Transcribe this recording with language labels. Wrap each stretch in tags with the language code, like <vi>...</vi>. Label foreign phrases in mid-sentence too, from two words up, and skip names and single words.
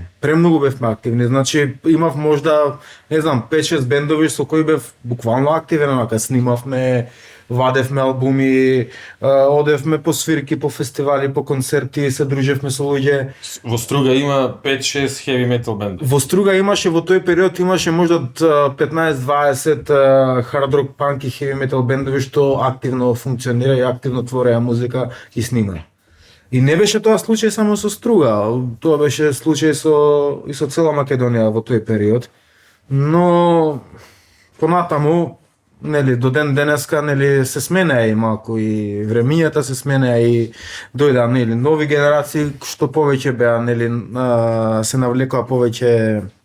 <mk>Премногу бевме активни. Значи имав можда, не знам, 5-6 бендови со кои бев буквално активен, онака снимавме, вадевме албуми, одевме по свирки, по фестивали, по концерти, се дружевме со луѓе. Во Струга има 5-6</mk> <en>heavy metal</en> <mk>бендови. Во Струга имаше, во тој период имаше можда 15-20</mk> <en>hard rock, punk</en> <mk>и</mk> <en>heavy metal</en> <mk>бендови што активно функционира и активно твореа музика и снима. И не беше тоа случај само со Струга, тоа беше случај и со цела Македонија во тој период. Но понатаму, нели, до ден денеска, нели, се сменеа и малку и времињата се сменеа и дојда, нели, нови генерации што повеќе беа, нели, се навлекоа повеќе</mk>